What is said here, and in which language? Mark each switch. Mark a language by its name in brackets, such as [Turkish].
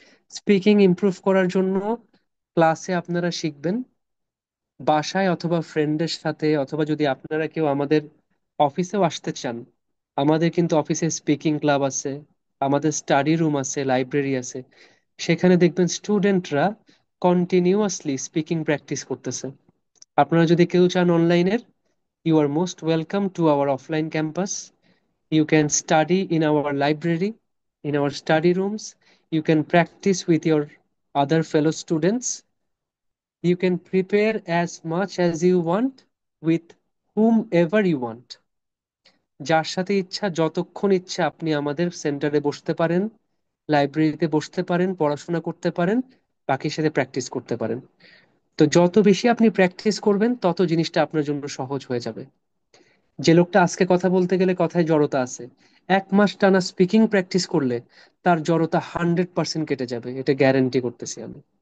[Bangla] Speaking improve করার জন্য ক্লাসে আপনারা শিখবেন, বাসায় অথবা ফ্রেন্ডের সাথে, অথবা যদি আপনারা কেউ আমাদের অফিসেও আসতে চান, আমাদের কিন্তু অফিসে স্পিকিং ক্লাব আছে, আমাদের স্টাডি রুম আছে, লাইব্রেরি আছে। সেখানে দেখবেন স্টুডেন্টরা কন্টিনিউয়াসলি স্পিকিং প্র্যাকটিস করতেছে। আপনারা যদি কেউ চান অনলাইনের, [English] You are most welcome to our offline campus. You can study in our library, in our study rooms. You can practice with your other fellow students. You can prepare as much as you want with whomever you want. [Bangla] যার সাথে ইচ্ছা যতক্ষণ ইচ্ছা আপনি আমাদের সেন্টারে বসতে পারেন, লাইব্রেরিতে বসতে পারেন, পড়াশোনা করতে পারেন, বাকির সাথে প্র্যাকটিস করতে পারেন। তো যত বেশি আপনি প্র্যাকটিস করবেন তত জিনিসটা আপনার জন্য সহজ হয়ে যাবে। যে লোকটা আজকে কথা বলতে গেলে কথায় জড়তা আছে, 1 মাস টানা স্পিকিং প্র্যাকটিস করলে তার জড়তা 100% কেটে যাবে, এটা গ্যারান্টি করতেছি আমি।